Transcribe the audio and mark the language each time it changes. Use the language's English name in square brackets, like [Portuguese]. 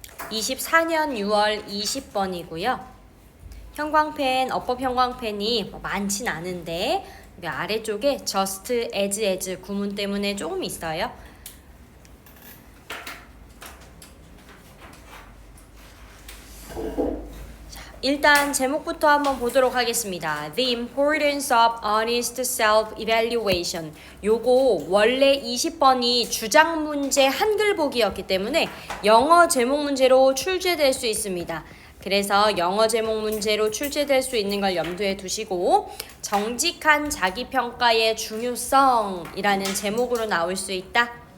[Korean] (24년 6월 20번이고요) 형광펜, 어법 형광펜이 많진 않은데 아래쪽에 just as 구문 때문에 조금 있어요. 일단 제목부터 한번 보도록 하겠습니다. [English] The importance of honest self-evaluation. [Korean] 요거 원래 20번이 주장 문제 한글 보기였기 때문에 영어 제목 문제로 출제될 수 있습니다. 그래서 영어 제목 문제로 출제될 수 있는 걸 염두에 두시고 정직한 자기평가의 중요성이라는 제목으로 나올 수 있다.